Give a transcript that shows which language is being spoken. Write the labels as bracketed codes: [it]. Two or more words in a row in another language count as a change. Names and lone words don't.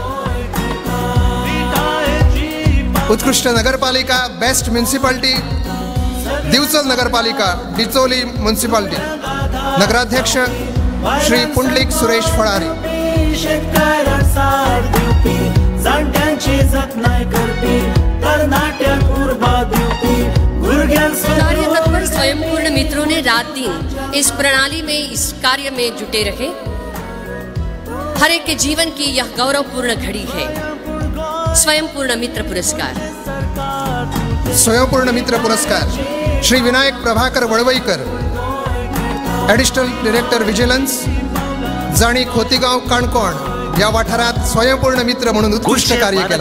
[kok] उत्कृष्ट नगरपालिका, [en] best municipality, [kok] दिवचल नगरपालिका, डिचोली म्युनिसिपालिटी। नगराध्यक्ष श्री पुंडलिक सुरेश फळारी। शेतकारांक साथ दिवपी, जाणट्यांची जतनाय करपी, तरणाट्यांक उर्बा दिवपी, भुरग्यांक [hi] कार्य तत्पर स्वयंपूर्ण मित्रों ने रात दिन इस प्रणाली में, इस कार्य में जुटे रहे। हर एक के जीवन की यह गौरवपूर्ण घड़ी है। स्वयंपूर्ण मित्र पुरस्कार। [kok] स्वयंपूर्ण मित्र पुरस्कार श्री विनायक प्रभाकर वळवईकर, [en] additional director vigilance, [kok] जाणी खोतीगाव काणकोण या वाठारात स्वयंपूर्ण मित्र म्हणून उत्कृष्ट कार्य केला।